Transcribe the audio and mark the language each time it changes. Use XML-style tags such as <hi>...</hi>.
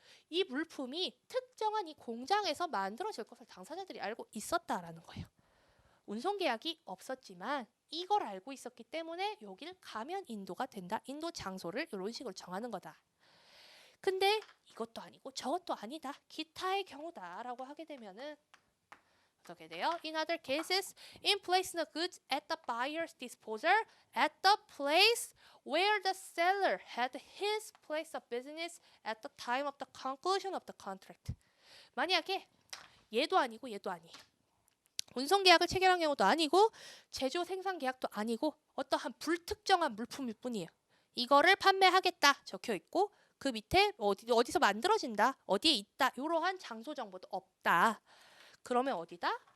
<ko>이 물품이 특정한 이 공장에서 만들어질 것을 당사자들이 알고 있었다라는 거예요. 운송계약이 없었지만 이걸 알고 있었기 때문에 여기를 가면 인도가 된다. 인도 장소를 이런 식으로 정하는 거다. 근데 이것도 아니고 저것도 아니다. 기타의 경우다라고 하게 되면은 어떻게 돼요?</ko> <en>In other cases, in placing the goods at the buyer's disposal at the place where the seller had his place of business at the time of the conclusion of the contract.</en> <ko>만약에 얘도 아니고 얘도 아니에요. 운송 계약을 체결한 경우도 아니고 제조 생산 계약도 아니고 어떠한 불특정한 물품일 뿐이에요. 이거를 판매하겠다 적혀 있고 그 밑에 어디서 만들어진다, 어디에 있다 이러한 장소 정보도 없다. 그러면 어디다?</ko>